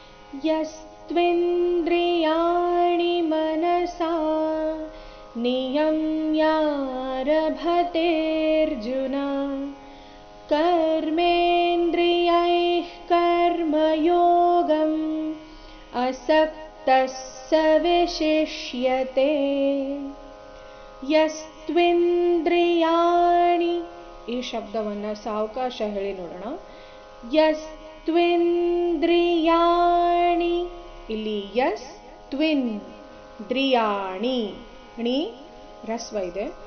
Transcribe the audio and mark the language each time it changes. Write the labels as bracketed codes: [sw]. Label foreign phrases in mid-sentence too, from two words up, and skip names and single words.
[sa] यस्त्विन्द्रियाणि मनसा नियम्यारभतेऽर्जुन कर्मेन्द्रियैः कर्मयोगम् असक्तः स विशिष्यते। [kn] ಯಸ್ತ್ವಿಂದ್ರಿಯಾಣಿ ಈ ಶಬ್ದವನ್ನು ಸಾವಕಾಶ ಹೇಳಿ ನೋಡೋಣ. ಯಸ್ತ್ವಿಂದ್ರಿಯಾಣಿ, ಇಲ್ಲಿ ಯಸ್ ತ್ವಿನ್ ದ್ರಿಯಾಣಿ ಣಿ ರಸ್ವ ಇದೆ.